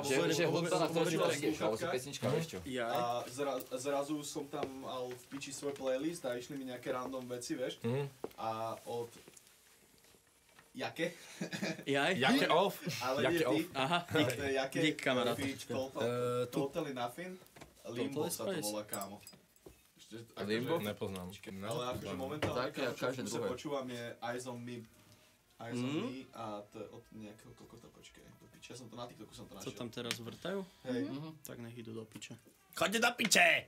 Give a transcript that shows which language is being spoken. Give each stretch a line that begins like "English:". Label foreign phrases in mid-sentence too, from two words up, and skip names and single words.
Slovak: Že hudba, na ktorú si trenieš, alebo si pesnička, vieš čo. A zrazu som tam mal v piči svoj playlist a išli mi nejaké random veci, vieš. A od... Jake?
English: Jake off?
Slovak: Ale nie ty. Aha, dík kamarát. Totally Nothing. Limbo sa to volá, kámo. Limbo? Nepoznám. Ale akože momentálne, čo počúvam je Eyes on Me a to je od nejakého kokota, počkej, do piče, ja som to na TikToku som to našiel. Co tam teraz vrtajú? Hej. Tak nech idú do piče. Choďte do piče!